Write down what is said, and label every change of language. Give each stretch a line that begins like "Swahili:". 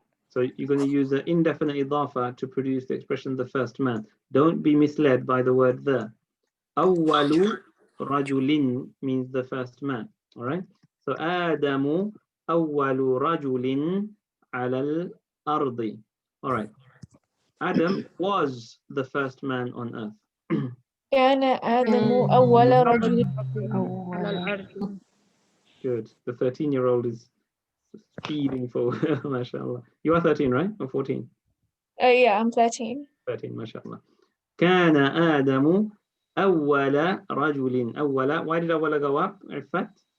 English: So you're going to use the indefinite idafa to produce the expression the first man. Don't be misled by the word the.
Arabic: أول رجل
English: means the first man. All right. So
Arabic: آدم أول رجل على الأرض.
English: All right. Adam was the first man on earth.
Arabic: كان آدم أول رجل على الأرض.
English: Good. The 13-year-old is speeding forward. MashaAllah. You are 13, right? Or 14? Yeah, I'm 13.
Arabic: 13, MashaAllah. كان آدم أول رجل. أول.
English: Why did أول go up? Ifat?